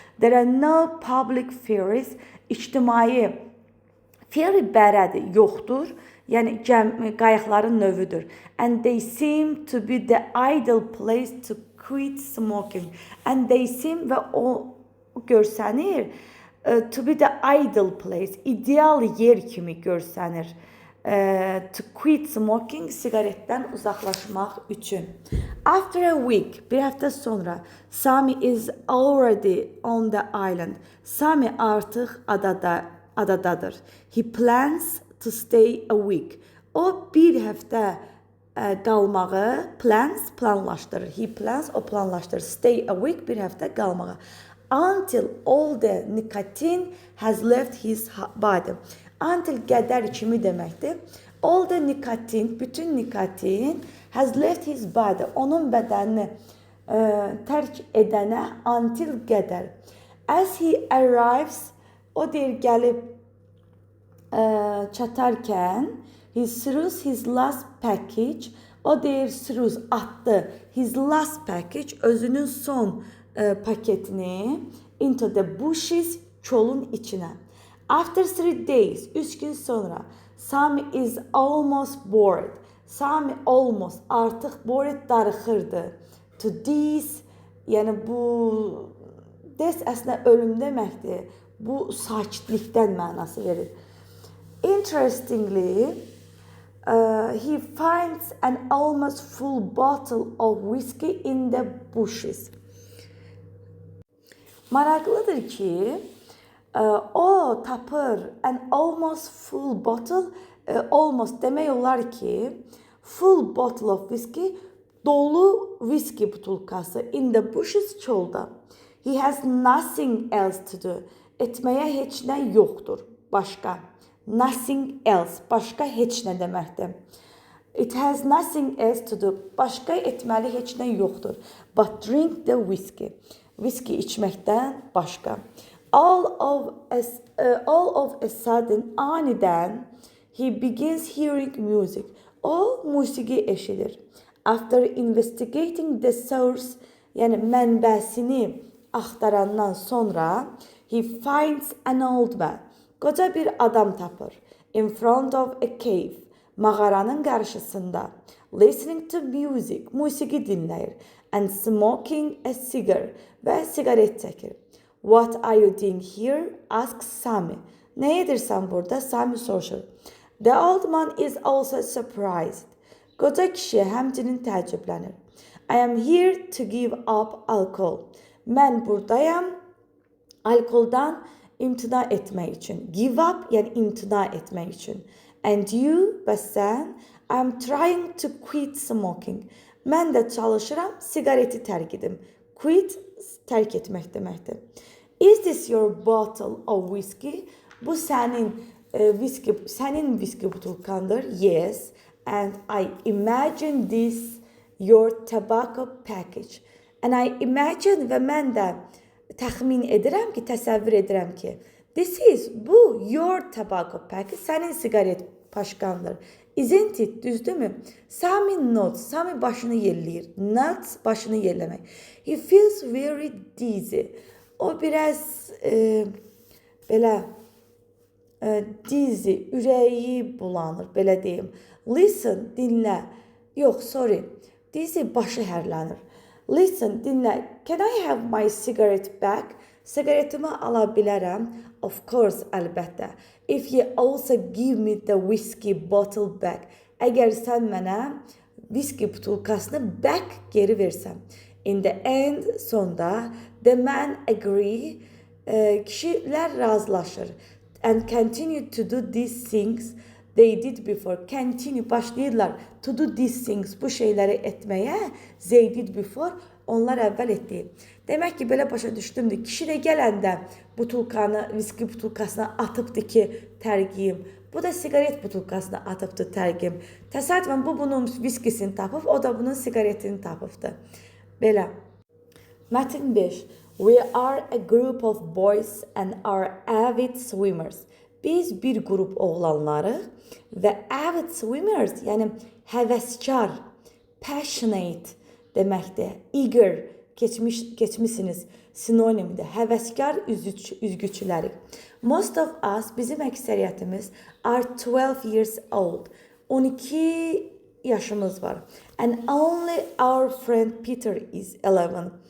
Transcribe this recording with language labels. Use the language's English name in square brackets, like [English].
[English] There are no public ferries, [Azerbaijani] ictimai ferry bərədir, yoxdur. Yəni qayıqların növüdür. [English] And they seem to be the ideal place to quit smoking. And they seem [Azerbaijani] və o görsənir [English] to be the ideal place, [Azerbaijani] ideal yer kimi görsənir. [English] To quit smoking, [Azerbaijani] sigaretdən uzaqlaşmaq üçün. [English] After a week, [Azerbaijani] bir həftə sonra, [English] Sami is already on the island. [Azerbaijani] Sami artıq adadadır. [English] He plans to stay a week. [Azerbaijani] O bir həftə qalmağı, planlaşdırır. [English] He plans, [Azerbaijani] o planlaşdırır. [English] Stay a week, [Azerbaijani] bir həftə qalmağı. [English] Until all the nicotine has left his body. [Azerbaijani] Until qədər kimi deməkdir. [English] All the nicotine, [Azerbaijani] bütün nikotin [English] has left his body. [Azerbaijani] Onun bədənini tərk edənə until qədər. [English] As he arrives, [Azerbaijani] o deyir gəlib çatarkən, [English] he throws his last package, o deyir throws, atdı, his last package, [Azerbaijani] özünün son paketini [English] into the bushes, [Azerbaijani] çolun içinə. [English] After 3 days, [Azerbaijani] 3 gün sonra, [English] Sami is almost bored. [Azerbaijani] Sami almost, artıq bored, darıxırdı. To this, yəni bu, this əslində ölüm deməkdir. Bu sakitlikdən mənası verir. [English] Interestingly, he finds an almost full bottle of whiskey in the bushes. [Azerbaijani] Maraqlıdır ki, o tapır [English] an almost full bottle, almost [Azerbaijani] demək olar ki, [English] full bottle of whiskey, [Azerbaijani] dolu whiskey butulkası [English] in the bushes, [Azerbaijani] çöldə. [English] He has nothing else to do. [Azerbaijani] Etməyə heç nə yoxdur, başqa. [English] Nothing else, [Azerbaijani] başqa heç nə deməkdir. [English] It has nothing else to do. [Azerbaijani] Başqa etməli heç nə yoxdur. [English] But drink the whiskey. [Azerbaijani] Whiskey içməkdən başqa. [English] All of a sudden, anidən, he begins hearing music. [Azerbaijani] O musiqi eşidir. [English] After investigating the source, [Azerbaijani] yəni mənbəsini axtarandan sonra, [English] he finds an old man. [Azerbaijani] Qoca bir adam tapır. [English] In front of a cave. [Azerbaijani] Mağaranın qarşısında. [English] Listening to music. [Azerbaijani] Musiqi dinləyir. [English] And smoking a cigar. [Azerbaijani] Və sigaret çəkir. [English] What are you doing here? Asks Sami. [Azerbaijani] Nə edirsən burada? Sami soruşur. [English] The old man is also surprised. [Azerbaijani] Qoca kişi həmçinin təəccüblənir. [English] I am here to give up alcohol. [Azerbaijani] Mən buradayam alkoldan imtina etmək üçün. [English] Give up, [Azerbaijani] yəni imtina etmək üçün. [English] And you, [Azerbaijani] və sən, [English] I'm trying to quit smoking. [Azerbaijani] Mən də çalışıram, siqareti tərk edim. Quit tərk etmək deməkdir. [English] Is this your bottle of whiskey? [Azerbaijani] Bu sənin viski butulkandır. Yes. [English] And I imagine this your tobacco package. And I imagine [Azerbaijani] və mən də təxmin edirəm ki, [English] təsəvvür edirəm ki, this is bu your tobacco package, [Azerbaijani] sənin siqaret paşkandır. [English] Isn't it? [Azerbaijani] Düzdürmü? [English] Sami nods. [Azerbaijani] Sami başını yelləyir. [English] Nods [Azerbaijani] başını yelləmək. [English] He feels very dizzy. [Azerbaijani] O biraz belə dizzy, ürəyi bulanır, belə deyim. Listen, dinlə. Yox, sorry. Dizzy başı hərlənir. Listen, dinlə. [English] Can I have my cigarette back? [Azerbaijani] Sigaretimi ala bilərəm. [English] Of course, əlbəttə. If you also give me the whiskey bottle back. [Azerbaijani] Əgər sən mənə viski butulkasını back geri versən. [English] In the end, sonda, the man agree. [Azerbaijani] Kişilər razılaşır. [English] And continue to do these things they did before. [Azerbaijani] Continue, başlayırlar. [English] To do these things, [Azerbaijani] bu şeyləri etməyə. [English] They did before. [Azerbaijani] Onlar əvvəl etdi. Demək ki, belə başa düşdümdür. Kişi də gələndə butulkanı, viski butulkasına atıbdı ki, tərgiyim. Bu da sigaret butulkasına atıbdı, tərgiyim. Təsadüfən bu bunun viskisini tapıb, o da bunun sigaretini tapıbdı. Belə. Mətin 5. [English] We are a group of boys and are avid swimmers. [Azerbaijani] Biz bir qrup oğlanlarıq və avid swimmers, yəni həvəskar, passionate deməkdir. Eager, keçmisiniz, sinonimdir. Həvəskar üzgüçülərik. [English] Most of us, [Azerbaijani] bizim əksəriyyətimiz, [English] are 12 years old. [Azerbaijani] 12 yaşımız var. [English] And only our friend Peter is 11.